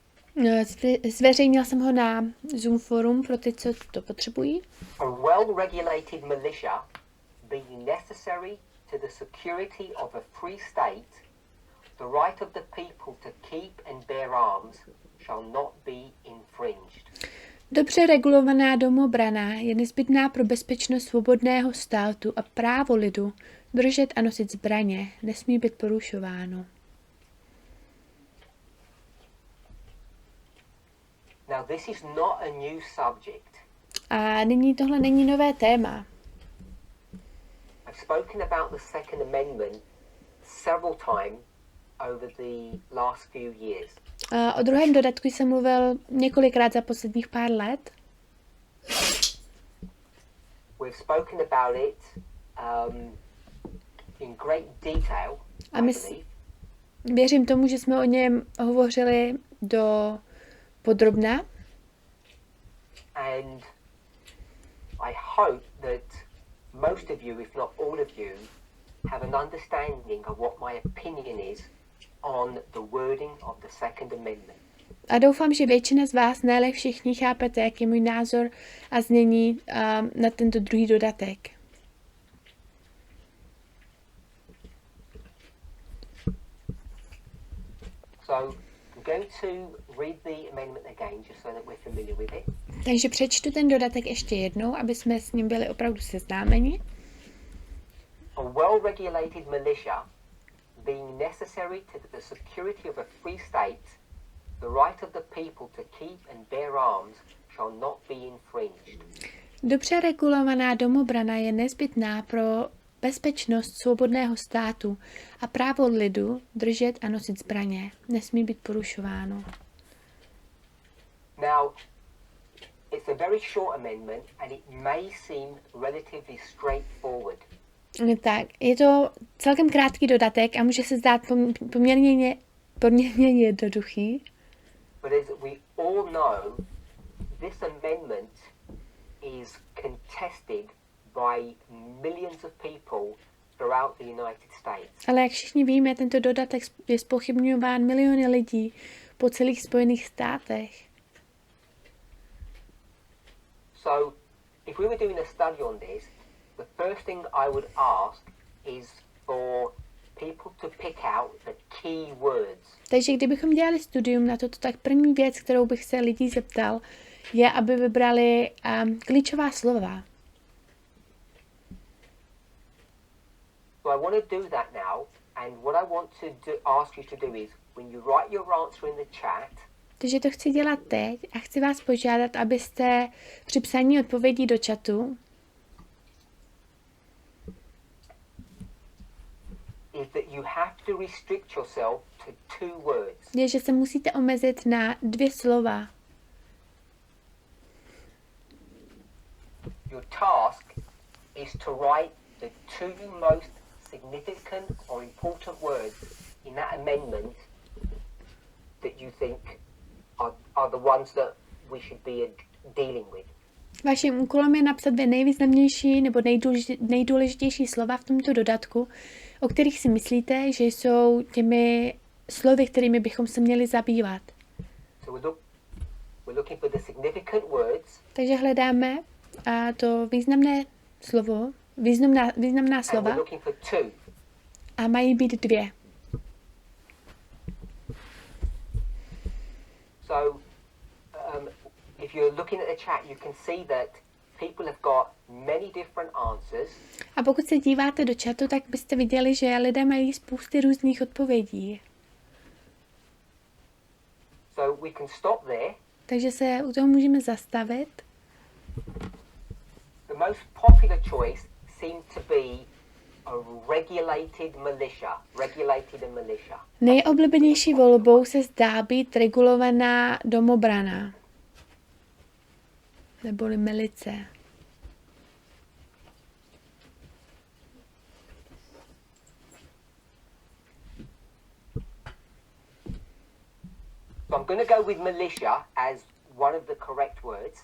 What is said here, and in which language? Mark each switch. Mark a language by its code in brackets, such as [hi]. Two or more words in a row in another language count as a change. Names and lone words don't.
[cs] Zveřejnil jsem ho na Zoom forum pro ty, co to potřebují. [en] A well-regulated militia being necessary to the security of a free state, the right of the people to keep and bear arms shall not be infringed. [cs] Dobře regulovaná domobrana je nezbytná pro bezpečnost svobodného státu a právo lidu držet a nosit zbraně nesmí být porušováno. [en] Now this is not a new subject. [cs] A nyní tohle není nové téma. [en] I've spoken about the Second Amendment several times over the last few years. [cs] A o druhém dodatku jsem mluvil několikrát za posledních pár let. [en] We've spoken about it in great detail, A I my believe. [cs] věřím tomu, že jsme o něm hovořili do podrobna. [en] And I hope that most of you, if not all of you, have an understanding of what my opinion is on the wording of the Second Amendment. [cs] A doufám, že většina z vás, ne všichni, chápete, jaký je můj názor a znění na tento druhý dodatek. [en] So I'm going to read the amendment again, just so that we're familiar with it. [cs] Takže přečtu ten dodatek ještě jednou, aby jsme s ním byli opravdu seznámeni. [en] A well-regulated militia being necessary to the security of a free state, the right of the people to keep and bear arms shall not be infringed. [cs] Dobře regulovaná domobrana je nezbytná pro bezpečnost svobodného státu a právo lidu držet a nosit zbraně nesmí být porušováno. [en] Now, it's a very short amendment and it may seem relatively straightforward. [cs] Tak, je to celkem krátký dodatek a může se zdát poměrně jednoduchý. [en] But as we all know, this amendment is contested by millions of people throughout the United States. [cs] Ale jak všichni víme, tento dodatek je zpochybňován miliony lidí po celých Spojených státech. [en] So, if we were doing a study on this, the first thing I would ask is for people to pick out the key words. [cs] Takže kdybychom dělali studium na toto, tak první věc, kterou bych se lidí zeptal, je, aby vybrali klíčová slova. [en] So I want to do that now, and what I want to ask you to do is, when you write your answer in the chat, [cs] Takže to chci dělat teď a chci vás požádat, abyste při psaní odpovědí do chatu [en] is that you have to restrict yourself to 2 words. [cs] je, že se musíte omezit na 2 slova. [en] Your task is to write the 2 most significant or important words in that amendment that you think are the ones that we should be dealing with. [cs] Vaším úkolem je napsat 2 nejvýznamnější nebo nejdůležitější slova v tomto dodatku, o kterých si myslíte, že jsou těmi slovy, kterými bychom se měli zabývat. [en] So we're looking for the significant words. [cs] Takže hledáme to významné slovo, významná slova [en] And we're looking for 2. [cs] a mají být 2. [en] So if you're looking at the chat, you can see that people have got many different answers. [cs] A pokud se díváte do chatu, tak byste viděli, že lidé mají spousty různých odpovědí. [en] So we can stop there. [cs] Takže se u toho můžeme zastavit. [en] The most popular choice seemed to be a regulated militia. [cs] Nejoblíbenější volbou se zdá být regulovaná domobrana. Neboli milice. [en] So I'm going to go with militia as one of the correct words.